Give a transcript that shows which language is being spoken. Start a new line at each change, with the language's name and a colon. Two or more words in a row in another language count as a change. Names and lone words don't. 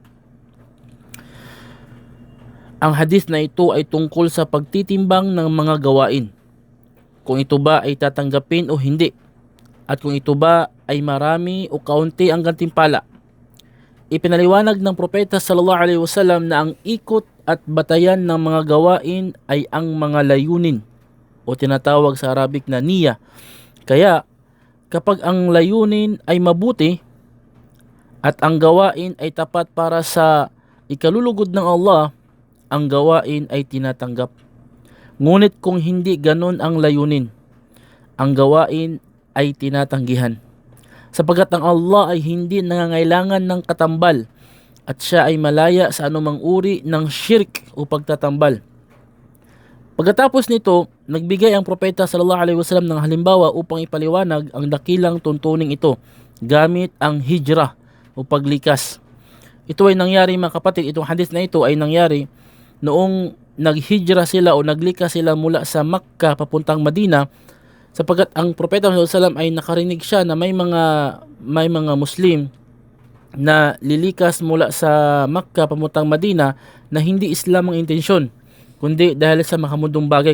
Filipino: Ang hadith na ito ay tungkol sa pagtitimbang ng mga gawain, kung ito ba ay tatanggapin o hindi, at kung ito ba ay marami o kaunti ang gantimpala. Ipinaliwanag ng Propeta
Arabic: صلى الله عليه وسلم
Filipino: na ang ikot at batayan ng mga gawain ay ang mga layunin o tinatawag sa Arabic na niyya. Kaya kapag ang layunin ay mabuti at ang gawain ay tapat para sa ikalulugod ng Allah, ang gawain ay tinatanggap. Ngunit kung hindi ganon ang layunin, ang gawain ay tinatanggihan, sapagkat ang Allah ay hindi nangangailangan ng katambal at siya ay malaya sa anumang uri ng shirk o pagtatambal. Pagkatapos nito, nagbigay ang Propeta
Arabic: صلى الله عليه وسلم
Filipino: ng halimbawa upang ipaliwanag ang dakilang tuntuning ito gamit ang hijrah o paglikas. Ito ay nangyari mga kapatid, itong hadith na ito ay nangyari noong naghijra sila o naglikas sila mula sa Makkah papuntang Madina, sapagkat ang Propeta Muhammad SAW ay nakarinig siya na may mga Muslim na lilikas mula sa Makkah papuntang Madina na hindi Islam ang intensyon, kundi dahil sa makamundong bagay.